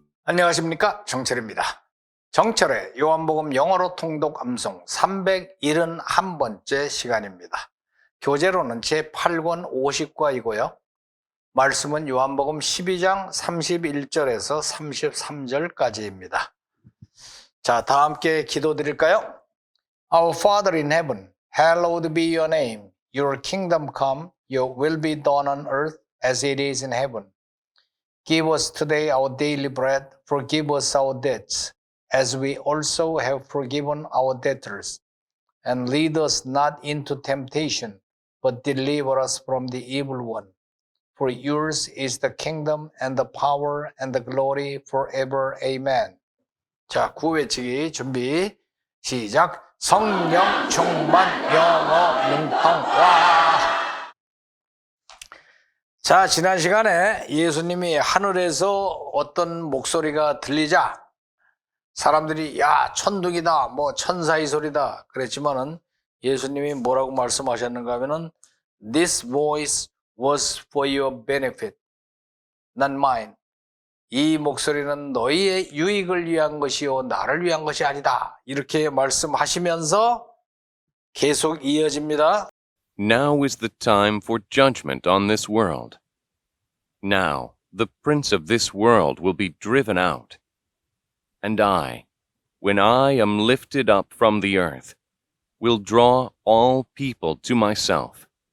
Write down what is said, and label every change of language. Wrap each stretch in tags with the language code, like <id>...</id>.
<ko>안녕하십니까, 정철입니다. 정철의 요한복음 영어로 통독 암송 371번째 시간입니다. 교재로는 제8권 50과이고요. 말씀은 요한복음 12장 31절에서 33절까지입니다. 자, 다 함께 기도드릴까요?</ko> <en>Our Father in heaven, hallowed be your name. Your kingdom come, your will be done on earth as it is in heaven. Give us today our daily bread. Forgive us our debts, as we also have forgiven our debtors. And lead us not into temptation, but deliver us from the evil one. For yours is the kingdom and the power and the glory forever. Amen.</en> <ko>자, 구호 외치기 준비, 시작. 성령 충만 영어 능통와. 자, 지난 시간에 예수님이 하늘에서 어떤 목소리가 들리자 사람들이 야, 천둥이다, 뭐 천사의 소리다 그랬지만은 예수님이 뭐라고 말씀하셨는가 하면은</ko> <en>This voice was for your benefit, not mine.</en> <ko>이 목소리는 너희의 유익을 위한 것이요 나를 위한 것이 아니다. 이렇게 말씀하시면서 계속 이어집니다.</ko> <en>Now is the time for judgment on this world. Now, the prince of this world will be driven out. And I, when I am lifted up from the earth, will draw all people to myself.</en>